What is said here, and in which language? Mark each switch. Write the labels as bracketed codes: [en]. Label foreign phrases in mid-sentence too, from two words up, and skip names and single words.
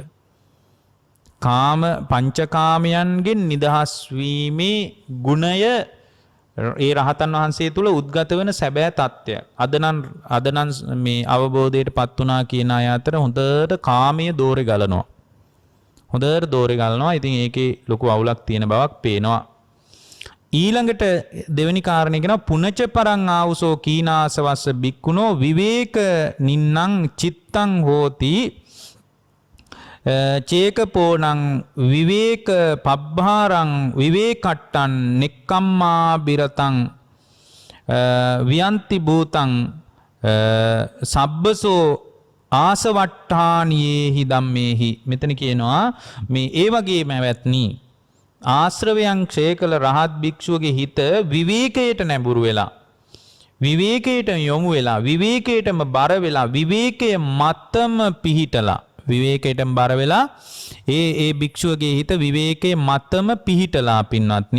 [si] කාම පංචකාමයන්ගෙන් නිදහස් වීමේ ගුණය ඒ රහතන් වහන්සේ තුල උද්ගත වෙන සැබෑ තත්ත්වයක්. අද නම් මේ අවබෝධයට පත් වුණා කියන අය අතර හොඳට කාමයේ දෝරේ ගලනවා. හොඳට දෝරේ ගලනවා. ඉතින් ඒකේ ලොකු අවුලක් තියෙන බවක් පේනවා. ඊළඟට දෙවෙනි කාරණේ කියනවා [pi] පුනච පරං ආවුසෝ කීනාසවස්ස බික්කුණෝ විවේක නින්නං චිත්තං හෝති චේකපෝනං විවේක පබ්බාරං විවේකට්ටං නෙක්කම්මා බිරතං වියන්ති භූතං සබ්බසෝ ආසවට්ඨානියේහි ධම්මේහි. [si] මෙතන කියනවා මේ ඒ වගේම ඇවැත්නි ආශ්‍රවයන් ක්ෂය කළ රහත් භික්ෂුවගේ හිත විවේකයට නැඹුරු වෙලා විවේකයට යොමු වෙලා විවේකයටම බර වෙලා විවේකයේ මතම පිහිටලා විවේකයටම බර වෙලා ඒ භික්ෂුවගේ හිත විවේකයේ මතම පිහිටලා පින්වත්නි.